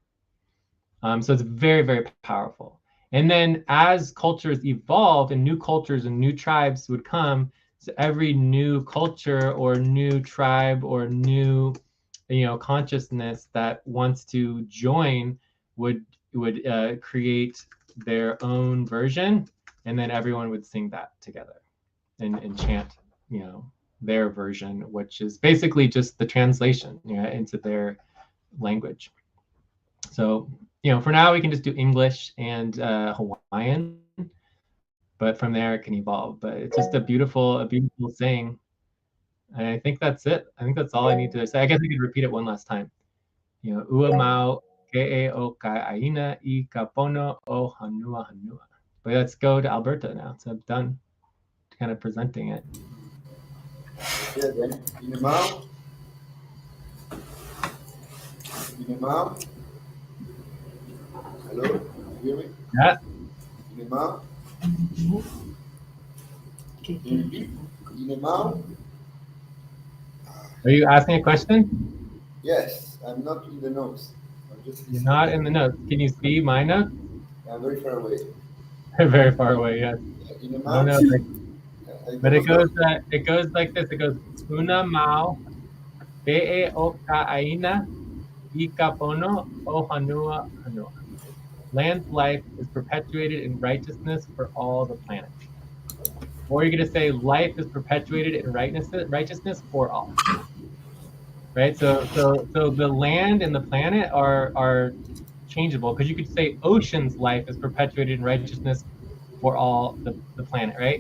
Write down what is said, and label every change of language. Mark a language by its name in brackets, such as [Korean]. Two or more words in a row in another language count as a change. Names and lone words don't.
[English] So it's very, very powerful. And then as cultures evolve and new cultures and new tribes would come, so every new culture or new tribe or new, consciousness that wants to join would create their own version, and then everyone would sing that together and chant, their version, which is basically just the translation, into their language. So, for now we can just do English and Hawaiian, but from there it can evolve. But it's just a beautiful saying. And I think that's it. I think that's all I need to say. I guess I could repeat it one last time. [Hawaiian] Ua mau ke e o ka aina, I kapono, o hanua hanua. [English] But let's go to Alberto now. So I'm done kind of presenting it. Yeah, then. Ina mau, Inemao, hello, you hear me? Yeah. Inemao, can you repeat? Inemao? Are you asking a question? Yes, I'm not in the notes. I'm just You're listening. not in the notes. Can you see my notes? I'm very far away. Very far away. Yes. I don't Inemao, know. But [Spanish] ¿cómo se [English] it goes like this. It goes [Hawaiian] una mau be o kaaina I kapono o hanua hanua. [English] Land's life is perpetuated in righteousness for all the planet. Or you're going to say life is perpetuated in righteousness for all. Right? So the land and the planet are changeable because you could say ocean's life is perpetuated in righteousness for all the planet, right?